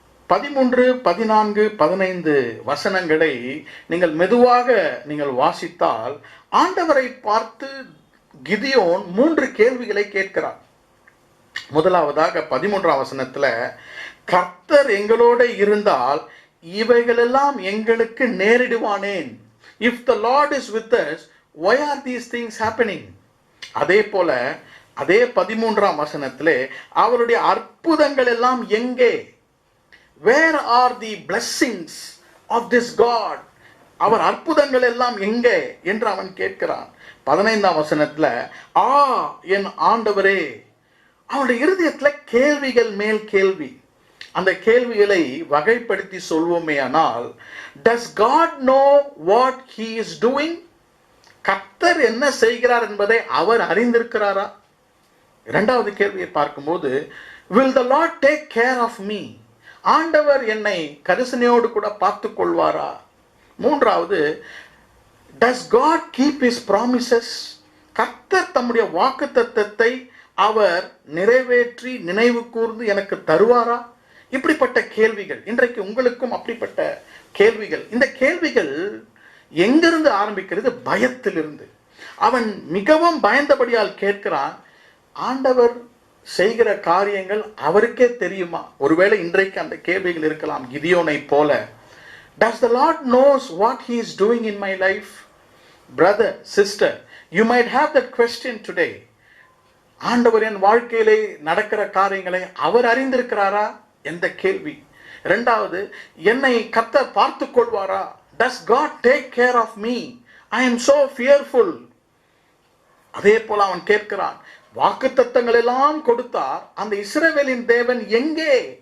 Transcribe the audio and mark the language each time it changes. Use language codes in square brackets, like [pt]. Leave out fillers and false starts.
[ta] 13, 14, 15 வசனங்களை நீங்கள் மெதுவாக நீங்கள் வாசித்தால் ஆண்டவரை பார்த்து கிதியோன் 3 கேள்விகளை கேட்கிறார். முதலாவதாக 13ஆம் வசனத்துல, கர்த்தர் எங்களோட இருந்தால் இவைகளெல்லாம் எங்களுக்கு நேரிடுவானேன்? [en] If the Lord is with us, why are these things happening? [ta] அதே போல அதே 13ஆம் வசனத்திலே அவருடைய அற்புதங்கள் எல்லாம் எங்கே? [en] Where are the blessings of this God? [ta] அவர் அற்புதங்கள் எல்லாம் எங்கே என்று அவன் கேட்கிறான். 15ஆம் வசனத்துல, என் ஆண்டவரே. அவனுடைய இருதயத்துல கேள்விகள் மேல் கேள்வி. அந்த கேள்விகளை வகைப்படுத்தி சொல்வோமே ஆனால், [en] does God know what he is doing? [ta] கர்த்தர் என்ன செய்கிறார் என்பதை அவர் அறிந்திருக்கிறாரா? இரண்டாவது கேள்வியை பார்க்கும்போது, [en] will the Lord take care of me? [ta] ஆண்டவர் என்னை கரிசனையோடு கூட பார்த்துக் கொள்வாரா? மூன்றாவது, [en] does God keep his promises? [ta] கர்த்தர் தம்முடைய வாக்குத்தத்தத்தை அவர் நிறைவேற்றி நினைவு கூர்ந்து எனக்கு தருவாரா? இப்படிப்பட்ட கேள்விகள் இன்றைக்கு உங்களுக்கும் அப்படிப்பட்ட கேள்விகள். இந்த கேள்விகள் எங்கிருந்து ஆரம்பிக்கிறது? பயத்திலிருந்து. அவன் மிகவும் பயந்தபடியால் கேட்கிறான். ஆண்டவர் செய்கிற காரியங்கள் அவருக்கே தெரியுமா? ஒருவேளை இன்றைக்கு அந்த கேள்விகள் இருக்கலாம் கிதியோனை போல. [en] Does the Lord knows what he is doing in my life? Brother, sister, you might have that question today. [ta] ஆண்டவர் என் வாழ்க்கையிலே நடக்கிற காரியங்களை அவர் அறிந்திருக்கிறாரா என்ற கேள்வி. இரண்டாவது, என்னை கர்த்தர் பார்த்துக் கொள்வாரா? [en] Does God take care of me? I am so fearful. [ta] அதே போல அவன் கேட்கிறான், வாக்குத்தத்தங்கள் எல்லாம் கொடுத்தார், அந்த இஸ்ரவேலின் தேவன் எங்கே?